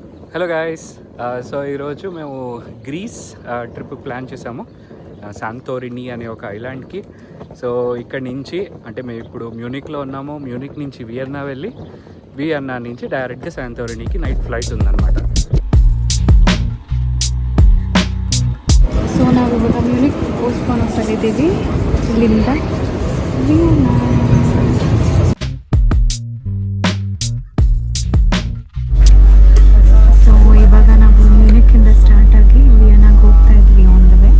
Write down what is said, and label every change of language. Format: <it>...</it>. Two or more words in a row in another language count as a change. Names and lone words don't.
<en>hello guys.</en> <te>సో ఈరోజు మేము</te> <en>Greece trip</en> <te>ప్లాన్ చేసాము, శాంతోరిని అనే ఒక ఐలాండ్కి. సో ఇక్కడ నుంచి అంటే మేము ఇప్పుడు మ్యూనిక్లో ఉన్నాము. మ్యూనిక్ నుంచి వియన్నా వెళ్ళి వియన్నా నుంచి డైరెక్ట్గా శాంతోరినికి</te> <en>night flight</en> <te>ఉందన్నమాట.</te> <kn>ಸೊ ನಾವು ಇವಾಗ ಮ್ಯೂನಿಕ್ ಪೋಸ್ಟ್ಪೋನ್ ಆಗಿದ್ದೀವಿ ಇಲ್ಲಿಂದ ವಿಯನ್ನಾ. ಸೊ ಇವಾಗ ನಾವು ಮ್ಯೂನಿಕ್ಕಿಂದ ಸ್ಟಾರ್ಟ್ ಆಗಿ ವಿಯನ್ನಾಗೆ ಹೋಗ್ತಾ ಇದ್ವಿ</kn> <en>on the way.</en>